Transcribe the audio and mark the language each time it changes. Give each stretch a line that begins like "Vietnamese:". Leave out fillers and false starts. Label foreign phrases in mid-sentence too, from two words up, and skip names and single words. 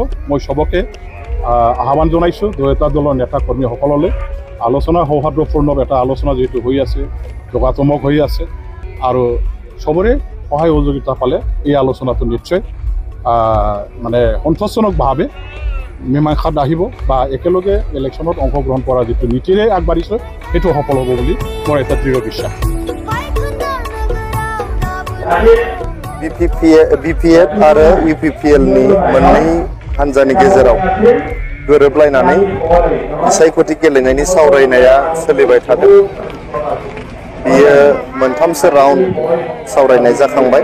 Assamese: মই চবকে আহ্বান জনাইছোঁ দুয়োটা দলৰ নেতা কৰ্মীসকললৈ, আলোচনা সৌহাৰ্দ্যপূৰ্ণ এটা আলোচনা যিহেতু হৈ আছে, যোগাত্মক হৈ আছে, আৰু চবৰে সহায় সহযোগিতা পালে এই আলোচনাটো নিশ্চয় মানে সন্তোষজনকভাৱে মীমাংসাত আহিব, বা একেলগে ইলেকশ্যনত অংশগ্ৰহণ কৰা যিটো নীতিৰে আগবাঢ়িছে সেইটো সফল হ'ব বুলি মোৰ এটা দৃঢ় বিশ্বাস।
Bodo: BPF आरो UPPL नि मोननै हान्जानि गेजेराव गोरोबलायनानै बिसायख'थि गेलेनायनि सावरायनाया सोलिबाय थादों। बियो मोनथामसो राउन्ड सावरायनाय जाखांबाय।